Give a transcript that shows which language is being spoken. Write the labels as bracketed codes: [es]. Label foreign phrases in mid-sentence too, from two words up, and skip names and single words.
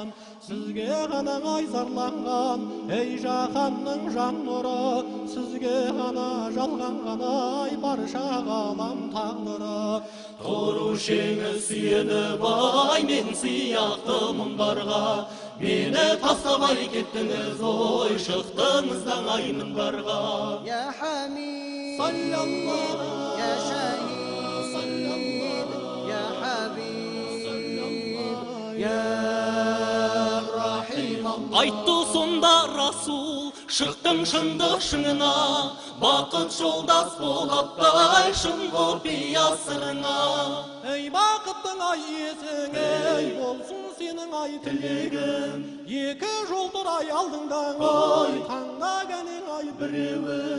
[kk] Сізге ғана ай зарланған, ей жаһанның жан нұры, сізге ғана жалғанған ай барша ғалам тағдыры. Тұрушеңі сүйеніп ай мен сияқты мұңдарға, мені тастамай кеттіңіз ой шықтыңыздан ай мінбарға. [ar] يا حميد صلى الله يا شهيد يا حبيب يا رحيم الله. [kk] Айтты сонда Расул, шықтың шындық шыңына, бақыт жолдас болаптай шын құпия сырыңа. Ей бақыттың ай есің, ей болсын сенің ай тілегің. Екі жол тұр ай алдыңда ай, таңдағаның ай біреуін.